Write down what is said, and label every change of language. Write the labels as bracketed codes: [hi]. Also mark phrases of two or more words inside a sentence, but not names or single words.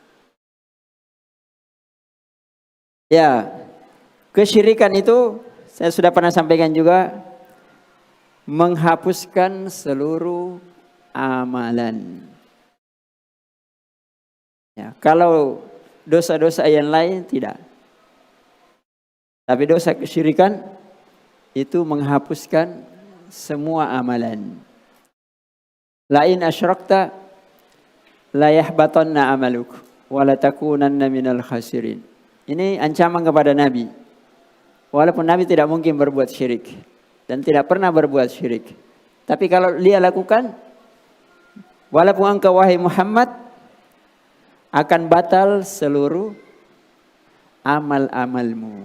[id] Ya, kesyirikan itu saya sudah pernah sampaikan juga, menghapuskan seluruh amalan. Ya, kalau dosa-dosa yang lain tidak. Tapi dosa kesyirikan itu menghapuskan semua amalan. [ar] لئن أشركت ليحبطن عملك ولتكونن من الخاسرين. [id] Ini ancaman kepada Nabi. Walaupun Nabi tidak mungkin berbuat syirik dan tidak pernah berbuat syirik. Tapi kalau dia lakukan, walaupun engkau wahai Muhammad, akan batal seluruh amal-amalmu.